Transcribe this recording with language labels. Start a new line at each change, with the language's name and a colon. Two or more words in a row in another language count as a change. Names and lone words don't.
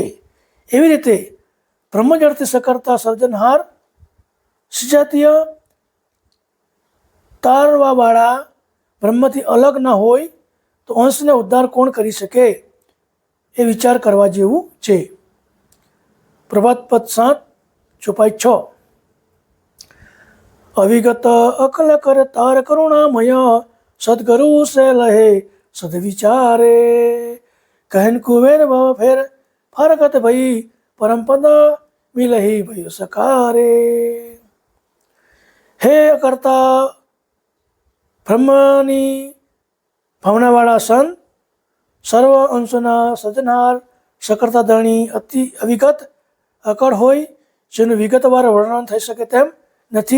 Gujarati: એવી રીતે બ્રહ્મજળથી સકર્તા સર્જનહાર સજાતીય તારવાવાળા બ્રહ્મથી અલગ ના હોય તો અંશને ઉદ્ધાર કોણ કરી શકે? એ વિચાર કરવા જેવું છે. પ્રભાત પદ 7 ચોપાઈ 6.
Hindi: अविगत अकल कर तार करुणामय सद्गुरु से लहे सदविचारे कहन कुबेर भव फेर फरकत भई परम पद मिलही भयो सकारे.
Gujarati: હે કરતા બ્રહ્મની ભાવનાવાળા સંત સર્વ અંશોના સર્જનહાર સકર્તા ધણી અતિ અવિગત અકળ હોય જેનું વિગતવાર વર્ણન થઈ શકે તેમ નથી.